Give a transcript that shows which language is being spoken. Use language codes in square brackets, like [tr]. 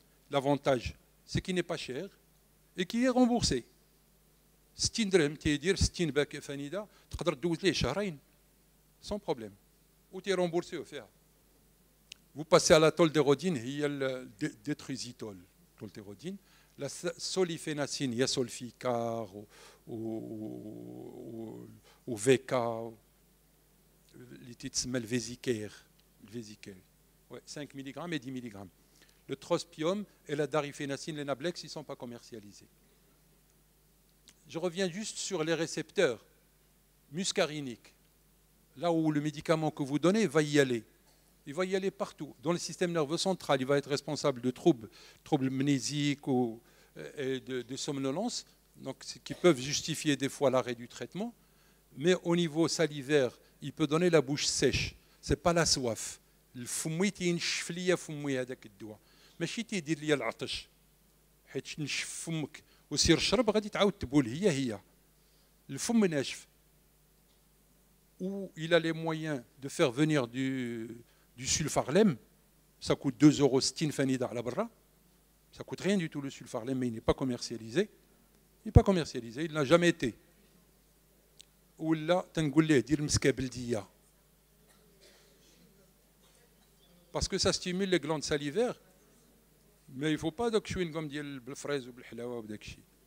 [fr] L'avantage, c'est qu'il n'est pas cher et qu'il est remboursé. [ar] 60 درهم تيدير 60 باك فانيدا تقدر تدوز ليه شهرين [fr] sans problème [ar] وتي رومبورسيو فيها. [fr] Vous passez à la toltérodine, il y a le détrusitol, toltérodine, la solifénacine, il y a Solficar ou VK, les titres le Vésicaire, ouais, 5 mg et 10 mg. Le trospium et la darifénacine, les Nablex, ils ne sont pas commercialisés. Je reviens juste sur les récepteurs muscariniques. Là où le médicament que vous donnez va y aller. Il va y aller partout. Dans le système nerveux central, il va être responsable de troubles mnésiques et de somnolence, donc, qui peuvent justifier des fois l'arrêt du traitement. Mais au niveau salivaire, il peut donner la bouche sèche. Ce n'est pas la soif. [ar] الفمي تينشف ليا فمي هذاك الدواء ماشي تيدير ليا العطش حيت نشف فمك وسير شرب غادي تعاود تبول هي الفم ناشف. [fr] Ou il a les moyens de faire venir du sulfarlem, ça coûte 2 € [ar] ستين فانيدا على برا, [fr] ça coûte rien du tout le sulfarlem, mais il n'est pas commercialisé. Il n'est pas commercialisé, il n'a jamais été. [ar] ولا تنقول ليه دير مسكه بلديه [fr] parce que ça stimule les glandes salivaires, mais il ne faut pas داك chewing-gum [ar] ديال بالفريز وبالحلاوه وداك الشيء.